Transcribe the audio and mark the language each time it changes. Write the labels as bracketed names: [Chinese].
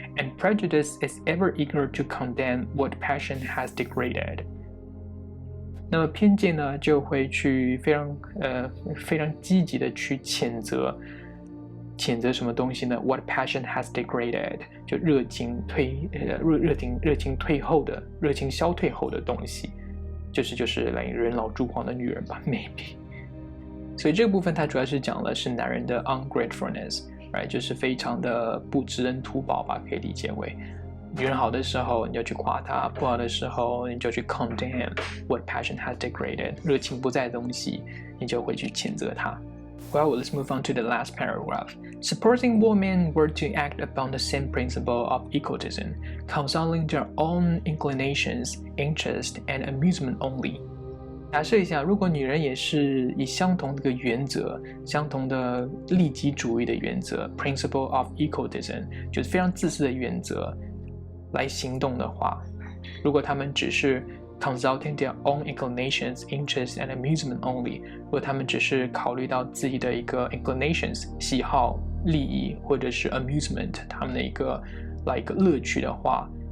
[English] And prejudice is ever eager to condemn what passion has degraded。 [Chinese] 那么偏见呢，就会去非常积极的去谴责什么东西呢 ？ [English] What passion has degraded， [Chinese] 就热情消退后的东西，就是人老珠黄的女人吧 ，maybe。所以这个部分它主要是讲的是男人的 ungratefulness。Right， 就是非常的不知恩图报吧，可以理解为女人好的时候你就去夸她，不好的时候你就去 [English] condemn what passion has degraded， [Chinese] 热情不在的东西你就会去谴责她。 [English] Well, let's move on to the last paragraph. Supposing women were to act upon the same principle of egotism, consulting their own inclinations, interest, and amusement only. [Chinese] 假设一下，如果女人也是以相同的一个原则，相同的利己主义的原则 [English] principle of egotism， [Chinese] 就是非常自私的原则来行动的话，如果她们只是 [English] consulting their own inclinations, interests and amusement only， [Chinese] 如果她们只是考虑到自己的一个 inclinations 喜好、利益或者是 amusement 他们的一个乐趣的话，